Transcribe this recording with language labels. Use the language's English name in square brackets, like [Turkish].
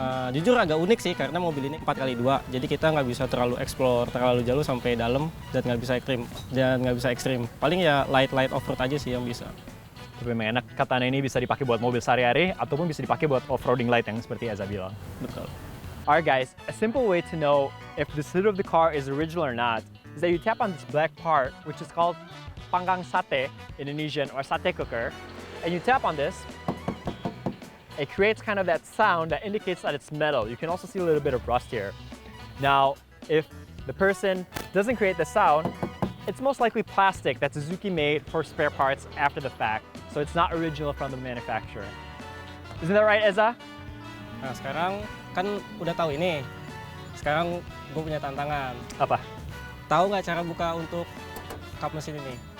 [Indonesian] Jujur agak unik sih karena mobil ini 4x2, jadi kita nggak bisa terlalu explore terlalu jauh sampai dalam dan nggak bisa ekstrim. Paling ya light off-road aja sih yang bisa. Tapi memang enak, Katana ini bisa dipakai buat mobil sehari-hari ataupun bisa dipakai buat off-roading light yang seperti Eza bilang. Betul. [English] Alright guys, a simple way to know if the hood of the car is original or not is that you tap on this black part, which is called [Indonesian] panggang sate [English] Indonesian, or sate cooker, and you tap on this. It creates kind of that sound that indicates that it's metal. You can also see a little bit of rust here. Now, if the person doesn't create the sound, it's most likely plastic that Suzuki made for spare parts after the fact. So it's not original from the manufacturer. Isn't that right, Eza? [Indonesian] Nah sekarang kan udah tahu ini. Sekarang gue punya tantangan. Apa? Tahu nggak cara buka untuk kap mesin ini?